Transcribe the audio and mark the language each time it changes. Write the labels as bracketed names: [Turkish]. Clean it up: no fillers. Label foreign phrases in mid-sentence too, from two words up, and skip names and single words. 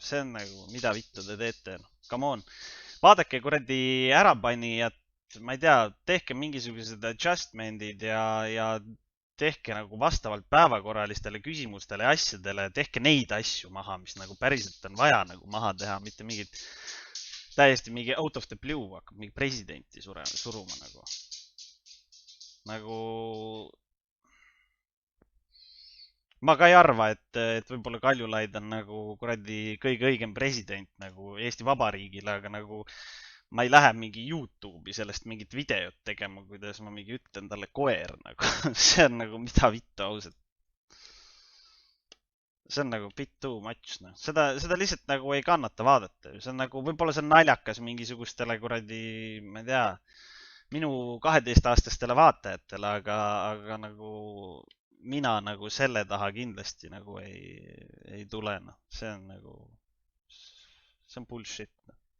[Estonian] See on nagu, mida vittu te teete, noh, [English] come on. [Estonian] Vaadake kuradi ärapanijat, ma ei tea, tehke mingisugused adjustment'id ja tehke nagu vastavalt päevakorralistele küsimustele ja asjadele, tehke neid asju maha, mis nagu päriselt on vaja nagu maha teha, mitte mingid täiesti mingi [English] out of the blue [Estonian] hakkab mingi presidenti suruma nagu. Nagu ma ka ei arva, et võib-olla Kaljulaid on nagu kuradi kõige õigem president nagu Eesti Vabariigile, aga nagu ma ei lähe mingi YouTube'i sellest mingit videot tegema, kuidas ma mingi ütlen talle koer nagu. See on nagu mida vittu ausalt. See on nagu [English] bit too much, [Estonian] noh. Seda lihtsalt nagu ei kannata vaadata. See on nagu, võib-olla see on naljakas mingisugustele kuradi, ma ei tea, minu 12-aastastele vaatajatele, aga nagu mina nagu selle taha kindlasti nagu ei tule, noh. See on nagu, see on bullshit, noh.